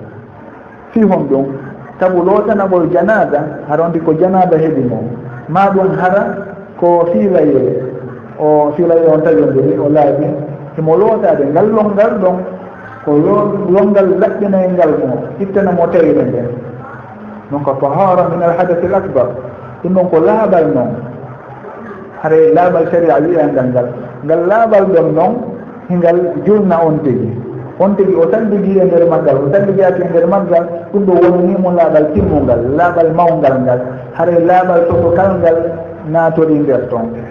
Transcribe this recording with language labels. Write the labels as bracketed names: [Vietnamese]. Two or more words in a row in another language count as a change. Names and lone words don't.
[Fula] fi hon ɗum sabu lootanagol janaba hara ondi ko janaba heeɓi mo ma ɗum hara ko fiilaye o fiilaye on tawidiri o laaɓi himo lootade ngal longal ɗon ko longal laɓɓinay ngal mo ittanamo tawide nden donc ko [Arabic] طهارة من الحدث الأكبر [Fula] ɗum ɗon ko laaɓal noon haray laaɓal sharia wiyangal ngal laaɓal ɗon noon hingal julna on tigi o salligi e nder maggal o salligaki e nder maggal ɗum ɗo wonanimo laaɓal timmungal laaɓal mawngal ngal haray laaɓal sotokal ngal naatori nder toon